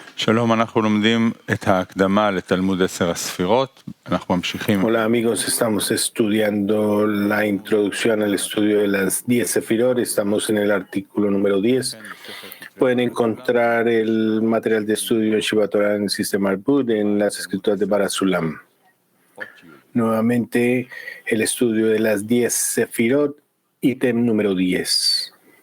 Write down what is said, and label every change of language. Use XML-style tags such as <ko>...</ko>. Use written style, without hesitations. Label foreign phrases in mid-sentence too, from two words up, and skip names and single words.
<he>שלום, אנחנו לומדים את ההקדמה לתלמוד 10 הספירות. אנחנו ממשיכים.</he> <es>Hola amigos, estamos estudiando la introducción al estudio de las 10 sefirot. Estamos en el artículo número 10. Pueden encontrar el material de estudio en Shiva Torah en el sistema Arbut, en las escrituras de Barasulam. Nuevamente, el estudio de las 10 sefirot, ítem número 10.</es>